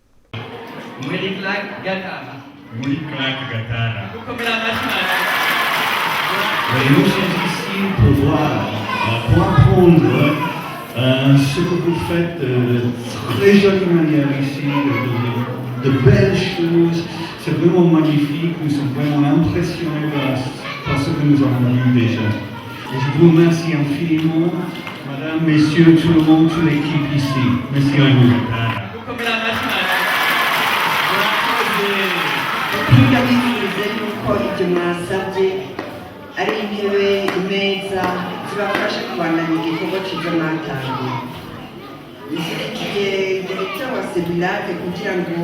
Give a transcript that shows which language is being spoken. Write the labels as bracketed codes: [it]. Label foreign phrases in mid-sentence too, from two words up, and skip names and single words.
[fr] Nous sommes ici pour voir, pour apprendre ce que vous faites de très jolie manière ici, de belles choses. C'est vraiment magnifique, nous sommes vraiment impressionnés par ce que nous avons vu déjà. Et je vous remercie infiniment, madame, messieurs, tout le monde, toute l'équipe ici. Merci à vous. [rn] ari intebe imeza zibafasha kubandanya igikorwa cyiza mwatangiye igihe direkita wa Sebulake kugira ngo